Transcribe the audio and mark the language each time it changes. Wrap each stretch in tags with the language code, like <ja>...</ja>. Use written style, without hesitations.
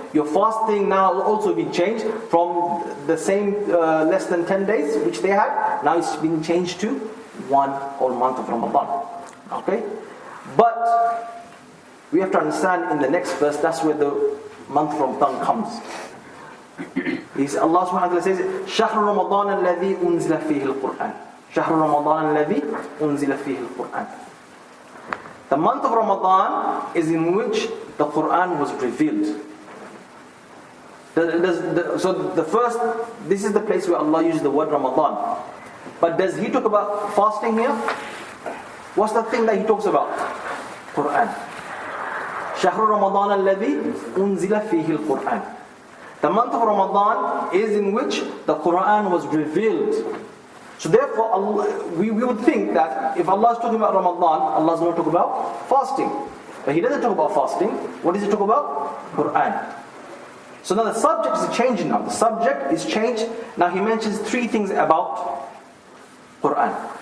<en>Your fasting now will also be changed from the same less than 10 days which they had. Now it's been changed to one whole month of Ramadan. Okay? But we have to understand in the next verse, that's where the month of Ramadan comes. Allah subhanahu wa ta'ala says,</en> <ar>شَهْرُ رَمَضَانَ الَّذِي أُنزِلَ فِيهِ الْقُرْآنِ. شَهْرُ رَمَضَانَ الَّذِي أُنزِلَ فِيهِ الْقُرْآنِ.</ar> <en>The month of Ramadan is in which the Quran was revealed. So the first, this is the place where Allah uses the word Ramadan. But does He talk about fasting here? What's the thing that He talks about? Quran.</en> <ar>شهر رمضان الذي أنزل فيه القرآن.</ar> <en>The month of Ramadan is in which the Quran was revealed. So therefore, we would think that if Allah is talking about Ramadan, Allah is going to talk about fasting. But He doesn't talk about fasting. What does He talk about? Quran. So now the subject is changing now. The subject is changed. Now He mentions three things about Quran.</en>